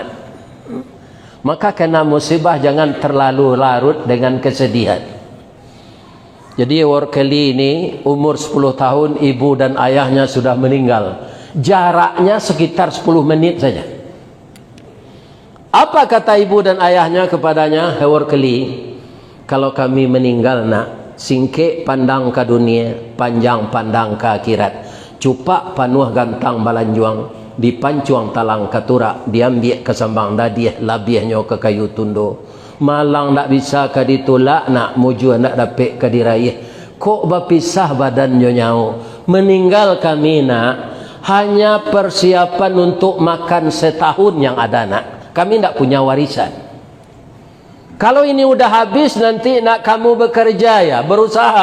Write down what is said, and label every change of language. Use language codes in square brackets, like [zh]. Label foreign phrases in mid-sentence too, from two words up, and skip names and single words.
[id] Maka kena musibah jangan terlalu larut dengan kesedihan. Jadi Horkeli ini umur 10 tahun, ibu dan ayahnya sudah meninggal. Jaraknya sekitar 10 menit saja. Apa kata ibu dan ayahnya kepadanya? [min] Horkeli, [id] kalau kami meninggal nak, [min] singkek pandang ke dunia, panjang pandang ke akhirat. Cupak panuh gantang balanjuang, dipancuang talang katurak, diambil ke sambang dadiah, labihnya ke kayu tundo. Malang tak bisa ke ditolak nak, muju nak dapat ke diraih. [id] Kok berpisah badannya nyau? Meninggal kami nak, hanya persiapan untuk makan setahun yang ada nak. Kami tidak punya warisan. Kalau ini udah habis nanti nak kamu bekerja ya, berusaha.